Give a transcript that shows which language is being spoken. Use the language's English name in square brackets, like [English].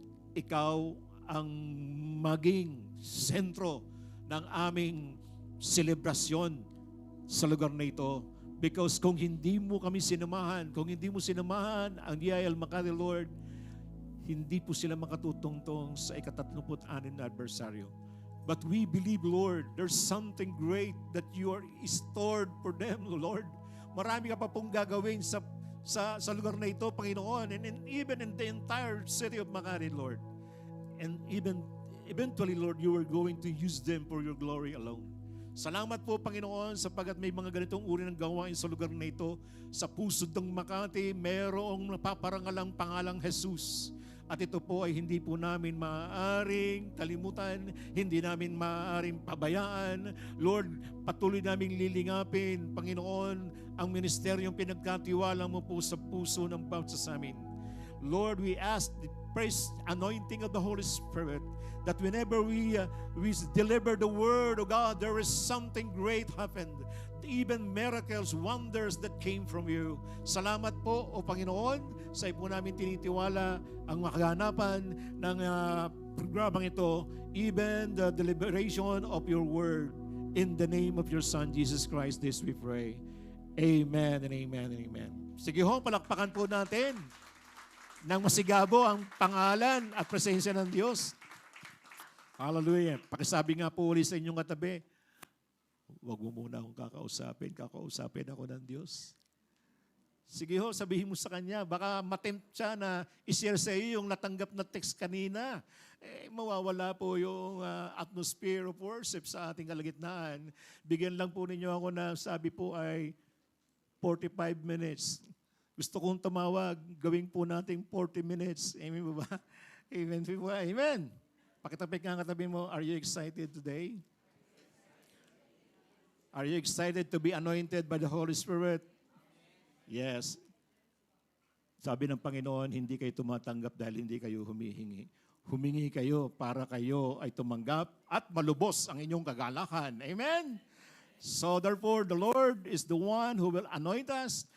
[Filipino] Ikaw ang maging sentro ng aming selebrasyon sa lugar na ito. Because kung hindi mo kami sinamahan, kung hindi mo sinamahan ang DIL Makati, Lord, hindi po sila makatutungtong sa ika-36 na adversaryo. [English] But we believe, Lord, there's something great that you are stored for them, Lord. [Filipino] Marami ka pa pong gagawin sa lugar na ito, Panginoon, [English] and even in the entire city of Makati, Lord. And even eventually, Lord, you are going to use them for your glory alone. [Filipino] Salamat po, Panginoon, sapagat may mga ganitong uri ng gawain sa lugar na ito. Sa pusod ng Makati, mayroong napaparangalang pangalang Jesus. At ito po ay hindi po namin maaaring kalimutan, hindi namin maaaring pabayaan. Lord, patuloy naming lilingapin, Panginoon, ang ministeryong pinagkatiwala mo po sa puso ng bawat sa amin. [English] Lord, we ask the praise, anointing of the Holy Spirit, that whenever we deliver the word of God, there is something great happened. Even miracles, wonders that came from you. [Filipino] Salamat po, O Panginoon, sa po namin tinitiwala ang makaganapan ng programang ito, [English] even the deliberation of your word. In the name of your Son, Jesus Christ, this we pray. Amen and amen and amen. [Filipino] Sige ho, palakpakan po natin nang masigabo ang pangalan at presensya ng Diyos. Hallelujah. Pakisabi nga po ulit sa inyong katabi, huwag mo muna akong kakausapin ako ng Diyos. Sige ho, sabihin mo sa Kanya, baka matempt siya na i-share sa iyo yung natanggap na text kanina. Mawawala po yung [English] atmosphere of worship [Filipino] sa ating kalagitnaan. Bigyan lang po ninyo ako na sabi po ay 45 minutes. Gusto kong tumawag, gawin po natin 40 minutes. Amen ba? Amen po ba? Amen. Pakitapik nga katabi mo, [English] are you excited today? Are you excited to be anointed by the Holy Spirit? Yes. [Filipino] Sabi ng Panginoon, hindi kayo tumatanggap dahil hindi kayo humihingi. Humingi kayo para kayo ay tumanggap at malubos ang inyong kagalakan. Amen? [English] So therefore, the Lord is the one who will anoint us.